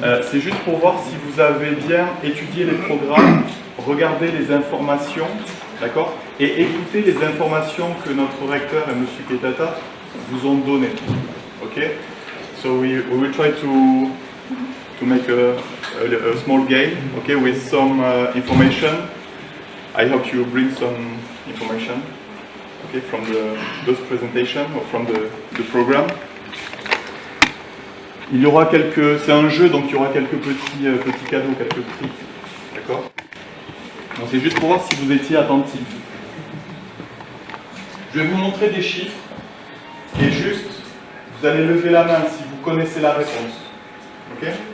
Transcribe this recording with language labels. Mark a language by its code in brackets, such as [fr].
[fr] C'est juste pour voir si vous avez bien étudié les programmes, regardé les informations, d'accord, et écouté les informations que notre recteur et M. Ketata vous ont données. [en] Okay? So we will try to make a small game, okay, with some information. I hope you bring some information, okay, from those presentations or from the program. [fr] Il y aura c'est un jeu, donc il y aura quelques petits cadeaux, quelques prix, d'accord. Donc c'est juste pour voir si vous étiez attentifs. Je vais vous montrer des chiffres et juste, vous allez lever la main si vous connaissez la réponse, ok.